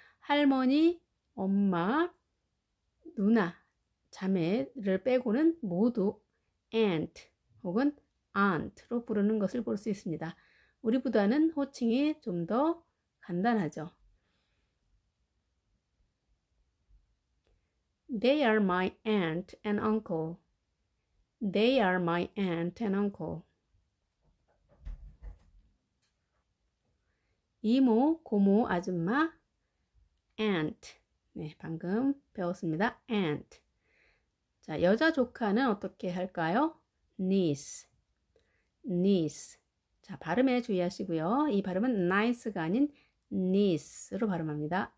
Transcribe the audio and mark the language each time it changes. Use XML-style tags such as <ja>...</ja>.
<ko>할머니, 엄마, 누나, 자매를 빼고는 모두 aunt 혹은 aunt로 부르는 것을 볼 수 있습니다. 우리보다는 호칭이 좀 더 간단하죠.</ko> <en>They are my aunt and uncle. They are my aunt and uncle.</en> <ko>이모, 고모, 아줌마, aunt. 네, 방금 배웠습니다. aunt. 자, 여자 조카는 어떻게 할까요?</ko> <en>niece, niece.</en> <ko>자, 발음에 주의하시고요. 이 발음은 nice가 아닌 niece로 발음합니다.</ko>